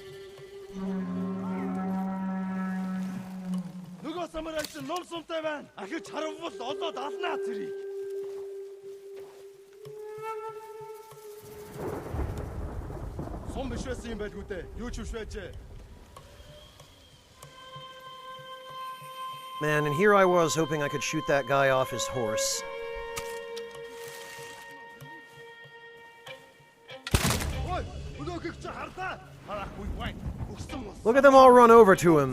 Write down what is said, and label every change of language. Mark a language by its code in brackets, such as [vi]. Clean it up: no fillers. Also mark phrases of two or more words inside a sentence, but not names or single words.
[mn] Нөгөө самурай чинь нур сумтай байна. Ахиж харавбал олоод алнаа тэрийг. Сум биш байсан юм байлгүй дээ. Юу ч биш байжээ. [en] Man, and here I was hoping I could shoot that guy off his horse. Look at them all run over to him.